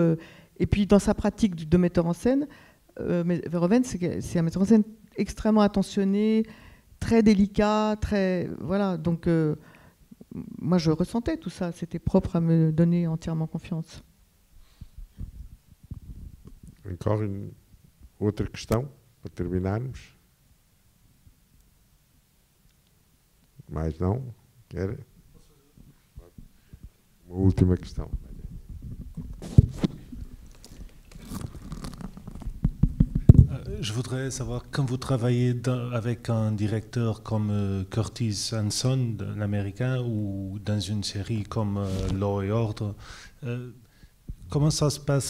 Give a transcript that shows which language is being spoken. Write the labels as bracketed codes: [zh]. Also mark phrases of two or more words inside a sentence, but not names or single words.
[fr] Et puis dans sa pratique de metteur en scène, Verhoeven, c'est un metteur en scène extrêmement attentionné, très délicat, très voilà. Donc moi je ressentais tout ça. C'était propre à me donner entièrement confiance. Encore une autre question [pt] para terminarmos? Mais não? Quer? Uma última questão. [fr] Je voudrais savoir, quand vous travaillez avec un directeur comme Curtis Hanson, l'américain, ou dans une série comme Law et Order, comment ça se passe?